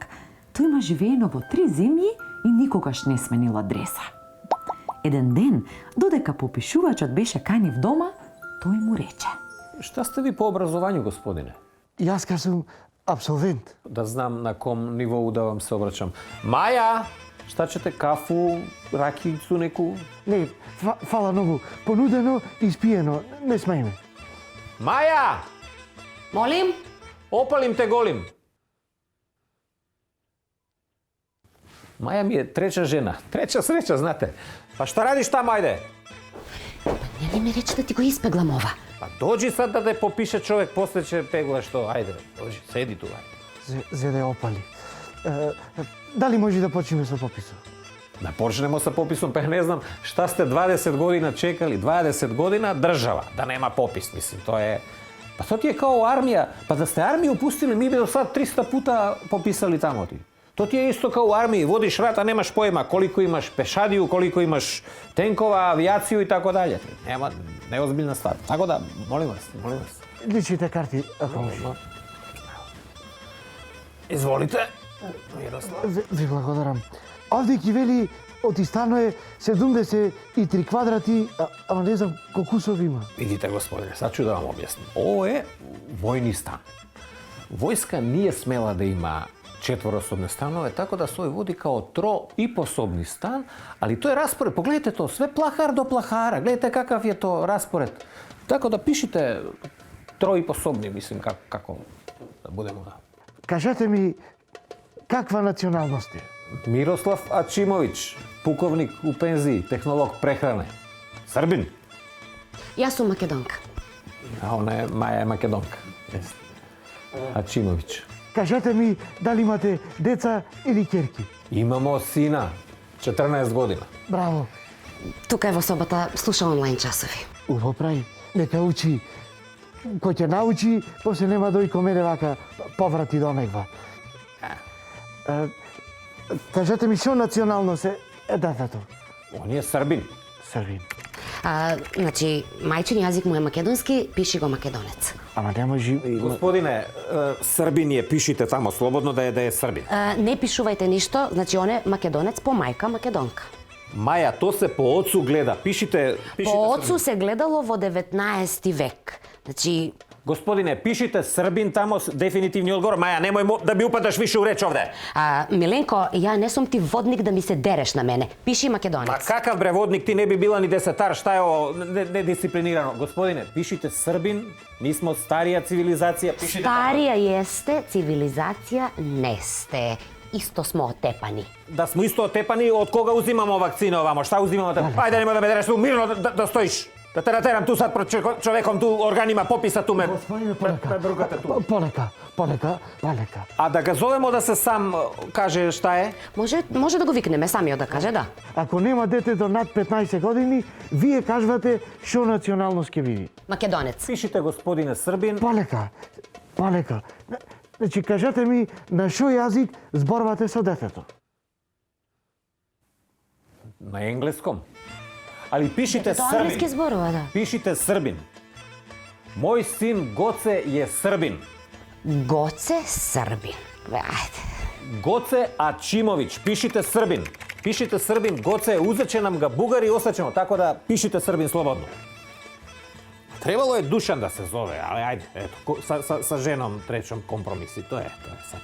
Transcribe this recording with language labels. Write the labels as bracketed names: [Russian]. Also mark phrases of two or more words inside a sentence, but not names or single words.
[Macedonian] Тој има живеено во 3 земји и никогаш не сменил адреса. Еден ден, додека попишувачот беше кај нив дома, тој му рече: [Serbian] Шта сте ви по образованju, господине? [Macedonian] Јас сум абсолвент. [Serbian] Да знам на ком нивоу да вам се обрачам. Маја, шта ćete кафу, ракијицу неку? [Macedonian] Не, фала многу. Понудено и спиено. Не смејме. [Serbian] Маја! [Macedonian] Молим? [Serbian] Опалим те голим. Маја ми е треча жена. [Macedonian] Треча среќа, знате. [Serbian] Па шта радиш таму, ајде? [Macedonian] Не ли ми рече да ти го испеглам ова? [Serbian] Па доđi сад да те попише човек, после ќе пегла што. Ајде, доđi, седи тука. За да ја опали. [Macedonian] Дали може да почнеме со пописот? [Serbian] Да почнемо sa popisom, pa ne znam šta ste 20 godina čekali, 20 godina država, da nema popis, mislim, to je... Pa to ti je kao armija, pa da ste armiju pustili, mi bi do sad 300 puta popisali tamo ti. To ti je isto kao u armiji, vodiš rat, a nemaš pojma koliko imaš pešadiju, koliko imaš tenkova, avijaciju i tako dalje. Nema, neozbiljna stvar. Tako da, molim vas. [Macedonian] Личните карти, ако може. [Serbian] Izvolite. [Macedonian] Ви благодарам. Овде ги вели од Истано е 73 квадрати, ама не знам колку сов има. [Serbian] Видите, господине, sad ću da vam objasnim. Ovo je vojni stan. Vojska nije smela da ima četvorosobne stanove, tako da svoj vodi kao troiposobni stan, ali to je raspored. Pogledajte to, sve plahar do plahara. Gledajte kakav je to raspored. Tako da pišite troiposobni, mislim, kako da budemo da... [Macedonian] Кажете ми, каква националност е? [Serbian] Miroslav Ačimović, pukovnik u penziji, tehnolog prehrane. Srbin. [Macedonian] Јас сум македонка. [Serbian] A ona je Maja je Makedonka. Jeste. Ačimović. [Macedonian] Кажете ми, дали имате деца или ќерки? [Serbian] Imamo sina, 14 godina. [Macedonian] Браво, Тука е во собата, слуша онлайн часови. убаво прави. Нека учи. Кој ќе научи, после нема дој ко мене вака поврати до негва. Кажете ми, што националност е детето? [Serbian] On je Srbin. Србин. [Macedonian] Значи, мајчин јазик му е македонски, пиши го македонец. Ама не може... [Serbian] Gospodine, Srbin je, pišite tamo slobodno da je Srbin. [Macedonian] Не пишувајте ништо, значи он е македонец по мајка македонка. [Serbian] Maja, to se po ocu gleda. Pišite [Macedonian] По [Serbian] Srbin. [Macedonian] оцу се гледало во 19 век. Значи, [Serbian] Gospodine, pišite Srbin tamo, definitivni odgovor. Maja, nemoj da mi upadaš više u reč ovde. [Macedonian] Миленко, ја не сум ти водник да ми се дереш на мене. Пиши македонец. [Serbian] Ma kakav bre vodnik, ti ne bi bila ni desetar, šta je ovo nedisciplinirano? Gospodine, pišite Srbin, mi smo starija civilizacija, pišite tamo. Старија јесте, цивилизација не сте. Исто смо отепани. Da smo isto otepani, od koga uzimamo vakcine ovamo? Šta uzimamo? Ajde, nemoj da me dereš tu, mirno da stojiš. Da te nateram tu sad pred čovekom, tu organima popisa, tu me [Macedonian] Господине, [Serbian] prebrugate tu. [Macedonian] Полека. [Serbian] A da ga zovemo da se sam kaže šta je? [Macedonian] Може да го викнеме самиот да каже, да. Ако нема детето над 15 години, вие кажвате што националност ќе биде. Македонец. [Serbian] Pišite gospodine Srbin. [Macedonian] Полека. Значи, кажете ми на што јазик зборувате со детето? [Serbian] Na engleskom. Ali pišite [Macedonian] Тоа англиски [Serbian] Srbin. [Macedonian] зборува, да. [Serbian] Pišite Srbin. Moj sin Goce je Srbin. [Macedonian] Гоце Србин. Ајде. [Serbian] Goce Ačimović. Pišite Srbin. Pišite Srbin. Goce, uzet će nam ga Bugari i ostaćemo. Tako da pišite Srbin slobodno. Trebalo je Dušan da se zove, ali ajde, eto, sa ženom trećom kompromisi, to je sad.